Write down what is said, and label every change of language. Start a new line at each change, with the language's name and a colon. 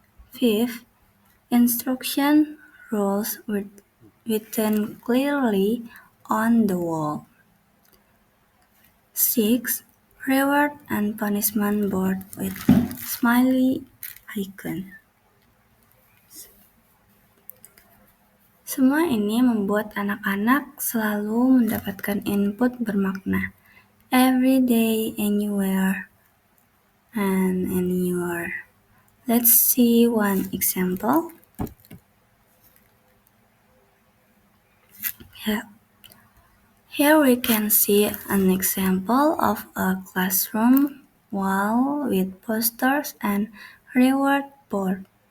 English: Fifth, instruction rules written clearly on the wall. Six, reward and punishment board with smiley icon.
Indonesian: Semua ini membuat anak-anak selalu mendapatkan input bermakna.
English: Every day, anywhere, and anywhere. Let's see one example. Here we can see an example of a classroom wall with posters and reward board.